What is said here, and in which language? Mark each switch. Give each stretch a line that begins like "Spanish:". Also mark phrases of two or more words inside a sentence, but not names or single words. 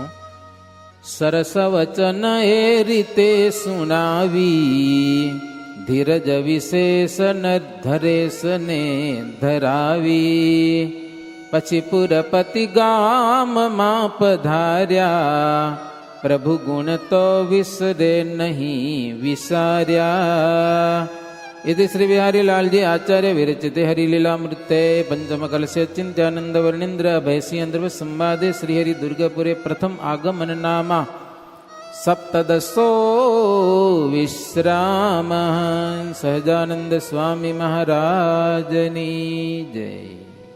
Gujarati: સરસ વચન એ રીતે સુણાવી, ધીરજ વિશેષ ધરેશ ને ધરાવી. પછી પુરપતિ ગામમાં પધાર્યા, પ્રભુ ગુણ તો વિસરે નહીં વિસાર્યા.
Sanskrit: इति श्री बिहारी लालजी आचार्य विरचिते हरिलीलामृते पंचम कलशे चिंत्यानंद वर्णेन्द्र अभयसिंह संवादे श्रीहरि दुर्गापुरे प्रथम आगमन नामा सप्तदशो विश्राम.
Gujarati: સહજાનંદ સ્વામી મહારાજની જય.